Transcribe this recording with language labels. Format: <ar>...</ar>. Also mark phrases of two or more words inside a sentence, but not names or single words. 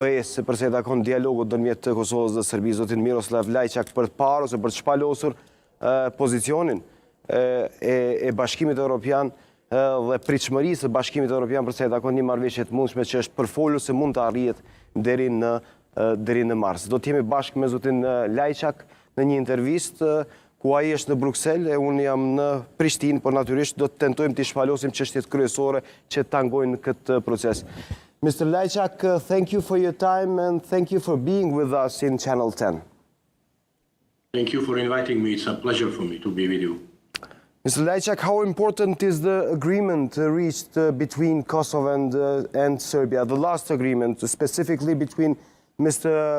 <sq>se përse e takon dialogu ndërmjet të Kosovës dhe Serbisë, zotin Miroslav Lajçak, për të parë ose për të shpalosur pozicionin e Bashkimit Evropian dhe pritshmërisë së Bashkimit Evropian përse e takon një marrëveshje të mundshme që është përfolur se mund të arrihet deri në mars. Do të jemi bashkë me zotin Lajçak në një intervistë ku ai është në Bruksel e unë jam në Prishtinë, por natyrisht do të tentojmë të shpalosim çështjet kryesore që tangojnë këtë proces.</sq> <en>Mr. Lajçak, thank you for your time and thank you for being with us in Channel 10. Thank you for inviting me. It's a pleasure for me to be with you. Mr. Lajçak, how important is the agreement reached between Kosovo and Serbia, the last agreement, specifically between Mr.</en>